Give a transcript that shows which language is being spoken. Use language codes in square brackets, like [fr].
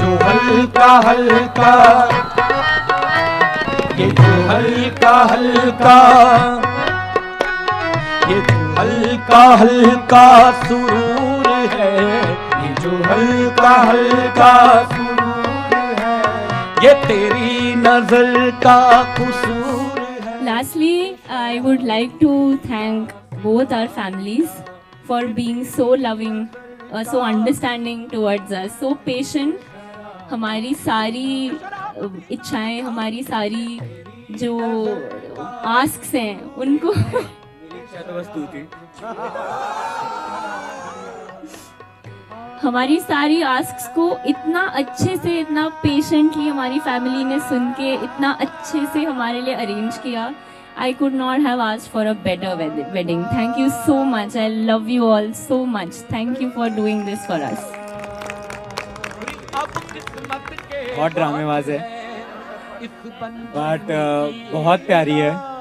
[hi] जो हल्का हल्का, ये जो हल्का हल्का, ये जो हल्का हल्का सुरूर है, ये जो हल्का हल्का सुरूर है, ये तेरी नजर का कसूर है। [en] Lastly, I would like to thank both our families for being so loving, so understanding towards us, so patient. [hi] हमारी सारी इच्छाएं, हमारी सारी जो आस्क्स हैं उनको हमारी सारी आस्क्स को इतना अच्छे से, इतना पेशेंटली हमारी फैमिली ने सुन के इतना अच्छे से हमारे लिए अरेंज किया। [en] I could not have asked for a better wedding. Thank you so much. I love you all so much. Thank you for doing this for us. [hi] बहुत ड्रामेबाज है बट बहुत प्यारी है।